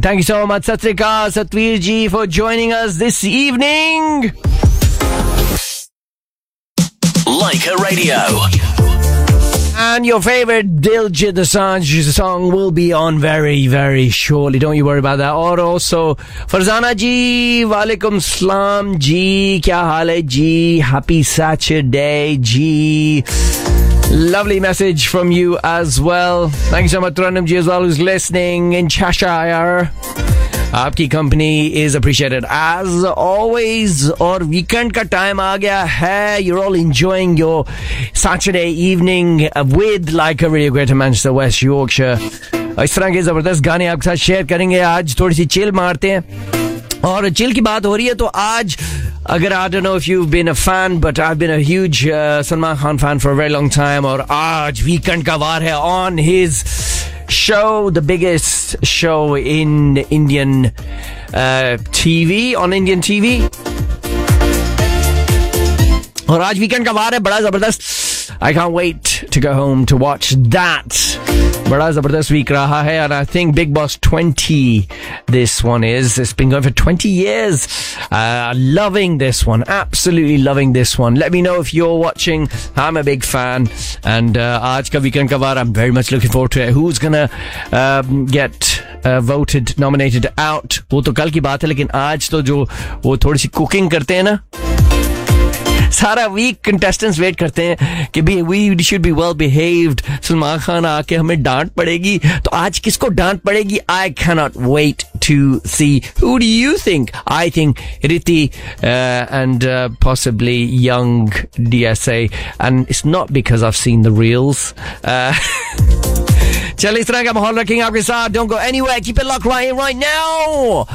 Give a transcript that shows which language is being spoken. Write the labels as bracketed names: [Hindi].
[English] Thank you so much, Satrikar, Satveer Ji, for joining us this evening. Lyka Radio. And your favorite Diljit Dosanjh song will be on very, very shortly. Don't you worry about that. Or also, [Hindi] Farzana जी, वालेकुम सलाम जी, क्या हाल है जी, Happy Saturday ji. [English] Lovely message from you as well. Thank you so much, Tarannum Ji, as well, who's listening in Cheshire. Aapki company is appreciated as always. [Hindi] और weekend का time आ गया है. [English] You're all enjoying your Saturday evening with Lyka Radio, Greater Manchester, West Yorkshire. [Hindi] इस तरह के ज़बरदस्त गाने आपके साथ शेयर करेंगे. आज थोड़ी सी चिल मारते हैं. और चिल की बात हो रही है तो आज, अगर, [English] I don't know if you've been a fan, but I've been a huge Salman Khan fan for a very long time. [Hindi] Aur aaj weekend ka vaar hai [English] on his show, the biggest show in Indian TV, on Indian TV. [Hindi] और आज weekend का वार है, बड़ा ज़बरदस्त. [English] I can't wait to go home to watch that. [Hindi] Bada zabardast week raha hai, [English] and I think Big Boss 20, this one is. It's been going for 20 years. Loving this one. Absolutely loving this one. Let me know if you're watching. I'm a big fan. And [Hindi] aaj ka weekend ka baar, [English] I'm very much looking forward to it. Who's gonna get voted, nominated out? [Hindi] वो तो कल की बात है, लेकिन आज तो जो वो थोड़ी सी कुकिंग करते है ना. [English] Sara week contestants wait [Hindi] karte hain ki [English] we should be well behaved. [Hindi] Salman Khan आके हमे डांट पड़ेगी. To aaj kisko daant padegi? [English] I cannot wait to see. Who do you think? I think Riti and possibly young DSA. And it's not because I've seen the reels. Chali Sranga Mahal Raking Aapke Saath. Don't go anywhere. Keep it locked right here, right now.